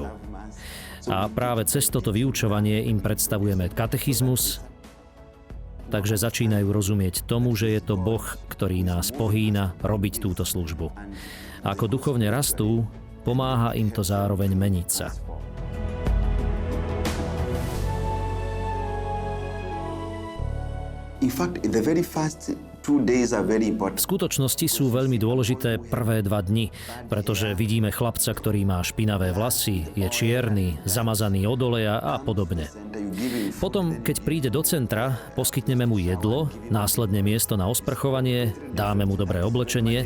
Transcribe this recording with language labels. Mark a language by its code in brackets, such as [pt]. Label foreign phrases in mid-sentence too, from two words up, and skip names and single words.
[sk] A práve cez toto vyučovanie im predstavujeme katechizmus, takže začínajú rozumieť tomu, že je to Boh, ktorý nás pohýna robiť túto službu. Ako duchovne rastú, pomáha im to zároveň meniť sa. [en] In fact, the very first 2 days are very important. [sk] V skutočnosti sú veľmi dôležité prvé 2 dni, pretože vidíme chlapca, ktorý má špinavé vlasy, je čierny, zamazaný od oleja a podobne. Potom, keď príde do centra, poskytneme mu jedlo, následne miesto na osprchovanie, dáme mu dobré oblečenie.